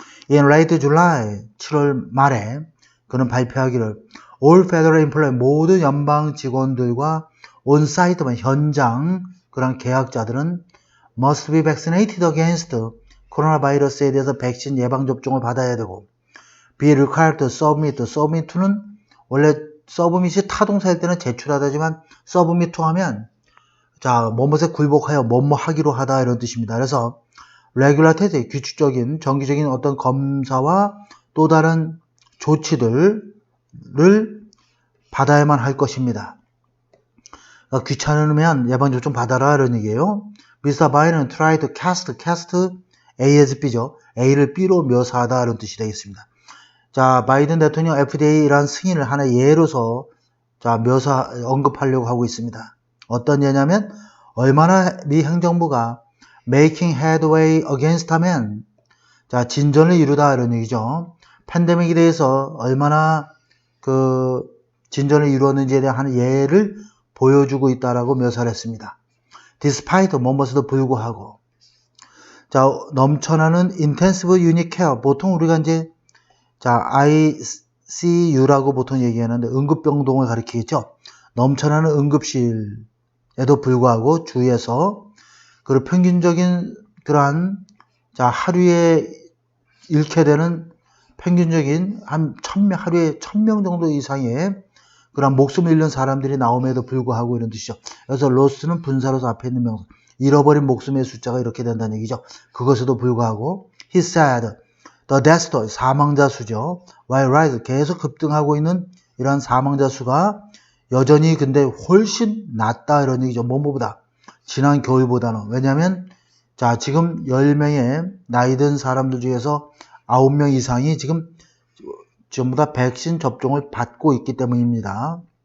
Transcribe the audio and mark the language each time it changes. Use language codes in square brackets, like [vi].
[ko] In late July, 7월 말에 그는 발표하기를 all federal employees, 모든 연방 직원들과 on site, 현장, 그런 계약자들은 must be vaccinated against 코로나 바이러스에 대해서 백신 예방접종을 받아야 되고 be required to submit, submit to 는 원래 submit이 타동사일 때는 제출하다지만 submit to 하면 자, 뭐뭇에 굴복하여 뭐뭐 하기로 하다 이런 뜻입니다. 그래서 레귤러 테스트, 규칙적인 정기적인 어떤 검사와 또 다른 조치들을 받아야만 할 것입니다. 귀찮으면 예방접종 받아라 이런 얘기예요. [en] 미스터 바이든은 try to cast A as B죠. [ko] A를 B로 묘사하다 이런 뜻이 되겠습니다. 자, 바이든 대통령 FDA라는 승인을 하나의 예로서 자, 언급하려고 하고 있습니다. 어떤 예냐면 얼마나 미 행정부가 making headway against 하면 자, 진전을 이루다 이런 얘기죠. 팬데믹에 대해서 얼마나 그 진전을 이루었는지에 대한 예를 보여주고 있다라고 묘사를 했습니다. despite 뭐뭐에도 불구하고 자, 넘쳐나는 intensive unit care 보통 우리가 이제 자, ICU라고 보통 얘기하는데 응급병동을 가리키겠죠. 넘쳐나는 응급실에도 불구하고 주위에서 그리고 평균적인 그러한 자, 하루에 잃게 되는 평균적인 한 1000명, 하루에 1000명 정도 이상의 그런 목숨을 잃는 사람들이 나옴에도 불구하고 이런 뜻이죠. 그래서 로스는 분사로서 앞에 있는 명사. 잃어버린 목숨의 숫자가 이렇게 된다는 얘기죠. 그것에도 불구하고 he said the death toll, 사망자 수죠. while rise, 계속 급등하고 있는 이런 사망자 수가 여전히 근데 훨씬 낮다 이런 얘기죠. 뭐보다 지난 겨울보다는. 왜냐하면 자, 지금 10명의 나이 든 사람들 중에서 9명 이상이 지금 전부 다 백신 접종을 받고 있기 때문입니다.